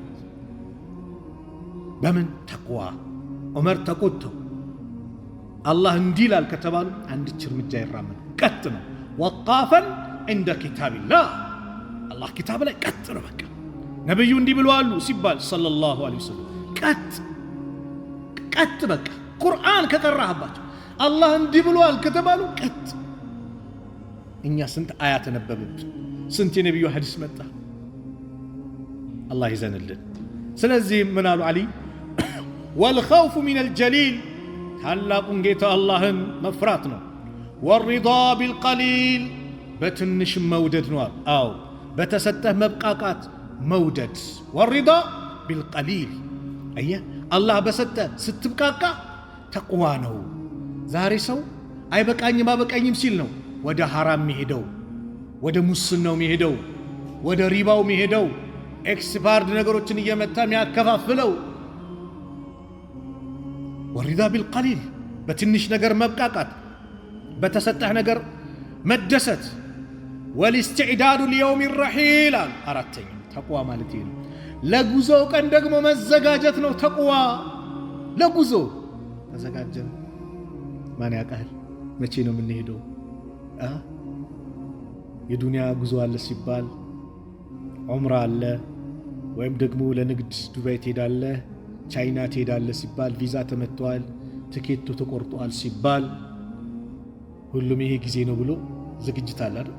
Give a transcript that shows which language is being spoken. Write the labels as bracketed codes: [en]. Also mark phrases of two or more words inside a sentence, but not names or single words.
[am] በምን ተቅዋ ዑመር ተቆጥተው አላህ እንዲላል ከተባሉ አንድች እርምጃ ይራመዱ። ቀጥ ነው። [ar] وقافا عند كتاب الله [am] አላህ ኪታብ ላይ ቀጥ ነው። በቃ ነብዩ እንዲህ ብለዋል ሲባል [ar] صلى الله عليه وسلم [am] ቀጥ በቃ ቁርአን ከቀራህባቸው አላህ እንዲህ ብለዋል ከተባሉ ቀጥ። እኛ ስንት አያ ተነበብን፣ ስንት የነብዩ ሐዲስ መጣ። አላህ ይዘንልን። ስለዚህ ምን አሉ አሊ [ar] والخوف من الجليل [am] ታላቁን ጌታ አላህን መፍራት ነው። [ar] والرضا بالقليل [am] በትንሽ መውደድ ነው። አዎ በተሰጠህ መብቃቃት መውደድ። [ar] والرضا بالقليل [am] አየህ አላህ በሰጠህ ስትብቃቃ ተቅዋ ነው። ዛሬ ሰው አይበቃኝም ሲል ነው ወደ ሐራም የሚሄደው፣ ወደ ሙስናው የሚሄደው፣ ወደ ሪባው የሚሄደው፣ ኤክስፓርድ ነገሮችን እየመታ የሚያከፋፍለው። [ar] والرضا بالقليل [am] በትንሽ ነገር መብቃቃት፣ በተሰጠህ ነገር መደሰት። [ar] والاستعداد ليوم الرحيل [am] አራተኛ ተቅዋ ማለት ይሄ ነው። ለጉዞው ቀን ደግሞ መዘጋጀት ነው ተቅዋ። ለጉዞ ተዘጋጀን። ማን ያውቃል መቼ ነው የምንሄደው? የዱንያ ጉዞ አለ ሲባል ዑምራ አለ፣ ወይም ደግሞ ለንግድ ዱባይ ትሄዳለህ፣ ቻይና ትሄዳለህ ሲባል ቪዛ ተመቷል፣ ትኬቱ ተቆርጧል ሲባል ሁሉም ይሄ ጊዜ ነው ብሎ ዝግጅት አለ አይደል?